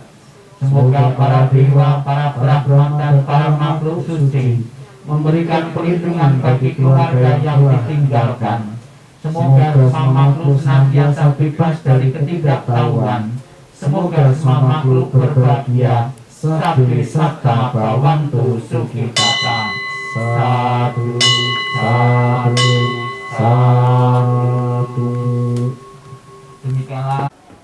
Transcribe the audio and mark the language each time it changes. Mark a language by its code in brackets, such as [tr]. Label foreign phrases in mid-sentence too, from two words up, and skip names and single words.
[id] Semoga para dewa, para brahma dan para makhluk suci memberikan perlindungan bagi keluarga yang ditinggalkan. Semoga semua makhluk senantiasa bebas dari ketidaktahuan. Semoga semua makhluk berbahagia. [pi] Sabde satta bhavantu sukhitata. Satu, satu, satu. [id] Demikianlah.